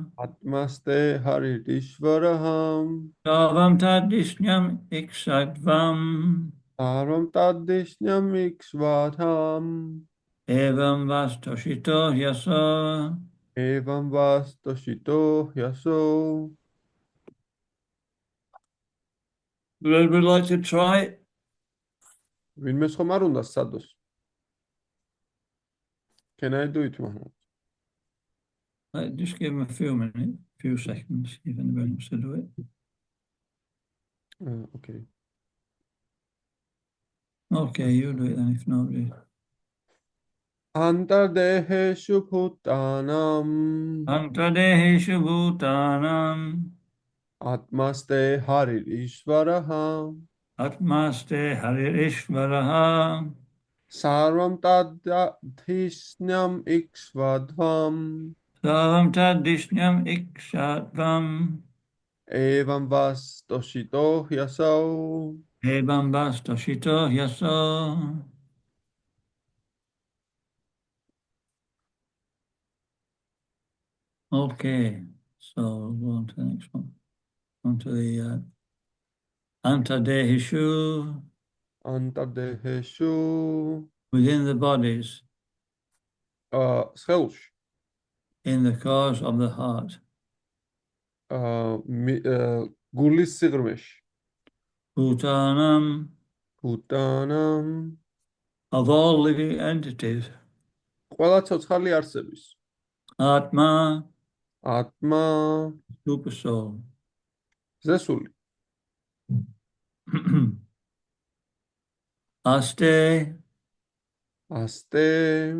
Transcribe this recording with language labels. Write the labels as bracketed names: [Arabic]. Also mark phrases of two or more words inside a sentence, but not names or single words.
[Sanskrit] Atmaste hari ishvaraham. Savam Tad Disyam Ikshadvam Sarvam tadisnyam ikshvatam. Evam Vas Toshito Yaso Evam vas toshito hyaso. [English] Would anybody like to try it? [Georgian] Vinme ხომ არ უნდა სადოს? [English] Can I do it, Maharaj? Just give him a few seconds, if anybody wants to do it. Okay. Okay, you do it then, if nobody. [Sanskrit] Antardeheshu bhutanam. Antardeheshu Bhutanam Atmaste hari ishvaraham. Atmaste Harir Ishvaraha Sarvam tadhisnyam ikshvadvam. Savam Tad Disyam Ikshadvam Evam vas toshito hyaso. एवं वस् तोषितो ह्यसौ [English] Okay, so we'll go on to the next one. On to the Antadehishu [Sanskrit] Antardeheshu. [English] within the bodies, [Georgian] სხეულში. [English] in the cause of the heart. [Georgian] გულის სიღრმეში. [Sanskrit] Bhutanam [Georgian] ბუტანამ. [English] of all living entities. [Georgian] ყველა ცოცხალი არსების. [Sanskrit] Atma, [Georgian] ატმა. [English] super soul. [Georgian] ზესული. [Sanskrit] Aste [Georgian] ასტე.